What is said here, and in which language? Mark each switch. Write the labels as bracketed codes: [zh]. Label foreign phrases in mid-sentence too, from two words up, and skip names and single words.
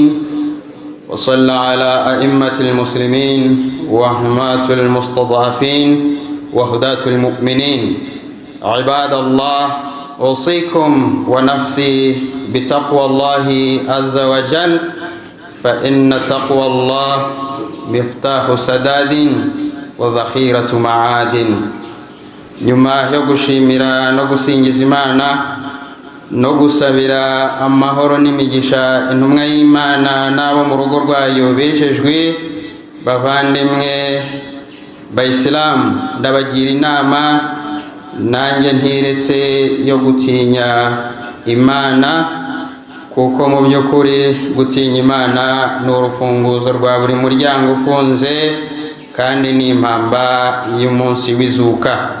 [ar] وصلى على أئمة المسلمين وحماة المستضعفين وهداة المؤمنين. عباد الله، أوصيكم ونفسي بتقوى الله عز وجل، فإن تقوى الله مفتاح سداد وذخيرة معاد. [rw] nyuma yo gushimira no gusingiza Imana no gusabira amahoro n'imigisha intumwa y'Imana n'abo mu rugo rwayo bejejwe, bavandimwe bayisilamu, ndabagira inama nanjye ntiretse yo gutinya Imana, kuko mu by'ukuri gutinya Imana ni urufunguzo rwa buri muryango ufunze kandi ni impamba y'umunsi w'izuka.